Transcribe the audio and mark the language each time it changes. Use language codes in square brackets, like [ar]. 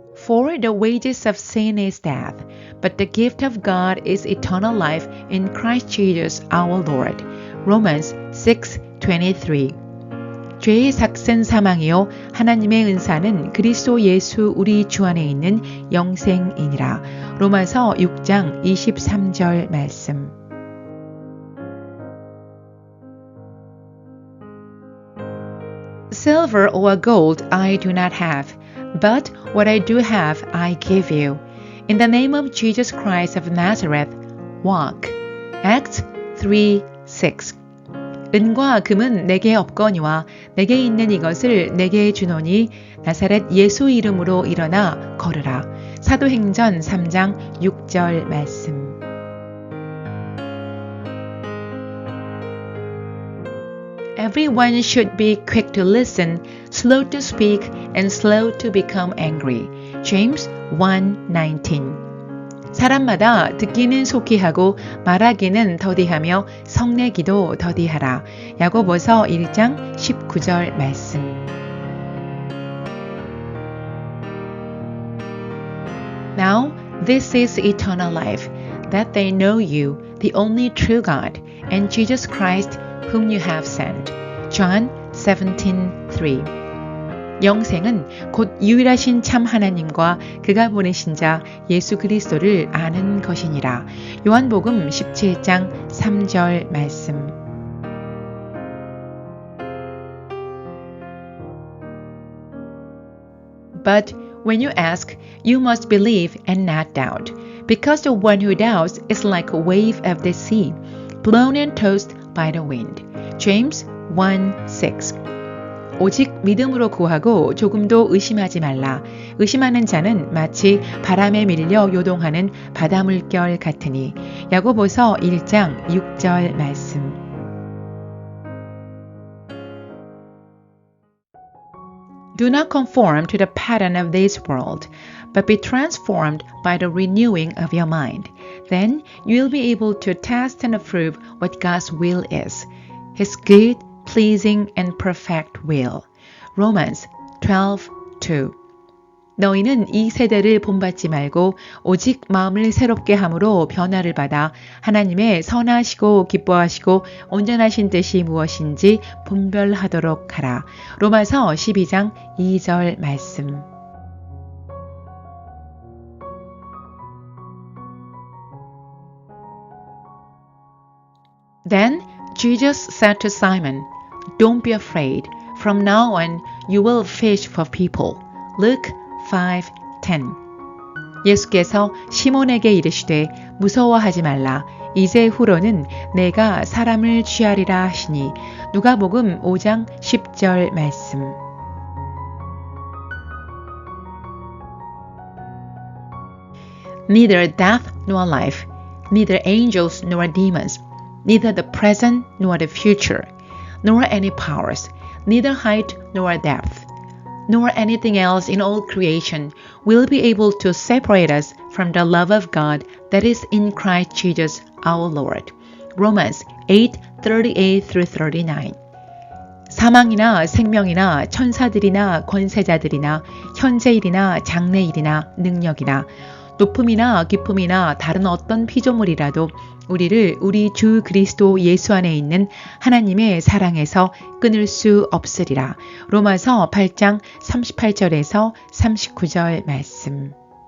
[en] For the wages of sin is death, but the gift of God is eternal life in Christ Jesus our Lord. Romans 6:23. [ko] 죄의 삭은 사망이요 하나님의 은사는 그리스도 예수 우리 주 안에 있는 영생이니라. 로마서 6장 23절 말씀. [en] Silver or gold I do not have, but what I do have I give you. In the name of Jesus Christ of Nazareth, walk. Acts 3:6. [ko] 은과 금은 내게 없거니와 내게 있는 이것을 내게 주노니 나사렛 예수 이름으로 일어나 걸으라. 사도행전 3장 6절 말씀. [en] Everyone should be quick to listen, slow to speak, and slow to become angry. James 1:19. [ko] 사람마다 듣기는 속히 하고 말하기는 더디하며 성내기도 더디하라. 야고보서 1장 19절 말씀. [en] Now this is eternal life, that they know you, the only true God, and Jesus Christ, whom you have sent. John 17:3. [ko] 영생은 곧 유일하신 참 하나님과 그가 보내신 자 예수 그리스도를 아는 것이니라. 요한복음 17장 3절 말씀. [en] But when you ask, you must believe and not doubt, because the one who doubts is like a wave of the sea, blown and tossed by the wind. James 1:6. [ko] 오직 믿음으로 구하고 조금도 의심하지 말라. 의심하는 자는 마치 바람에 밀려 요동하는 바다 물결 같으니. 야고보서 1장 6절 말씀. [en] Do not conform to the pattern of this world, but be transformed by the renewing of your mind. Then you will be able to test and approve what God's will is, His good, pleasing, and perfect will. Romans 12:2. [ko] 너희는 이 세대를 본받지 말고 오직 마음을 새롭게 함으로 변화를 받아 하나님의 선하시고 기뻐하시고 온전하신 뜻이 무엇인지 분별하도록 하라. 로마서 12장 2절 말씀. [en] Then Jesus said to Simon, Don't be afraid. From now on, you will fish for people. Luke 5:10. [ko] 예수께서 시몬에게 이르시되 무서워하지 말라. 이제 후로는 내가 사람을 취하리라 하시니. 누가복음 5장 10절 말씀. [en] Neither death nor life, neither angels nor demons, neither the present nor the future, nor any powers, neither height nor depth, nor anything else in all creation will be able to separate us from the love of God that is in Christ Jesus our Lord. Romans 8:38-39. [ko] 사망이나 생명이나 천사들이나 권세자들이나 현재일이나 장래일이나 능력이나 높음이나 깊음이나 다른 어떤 피조물이라도 우리를 우리 주 그리스도 예수 안에 있는 하나님의 사랑에서 끊을 수 없으리라. 로마서 8장 38절에서 39절 말씀.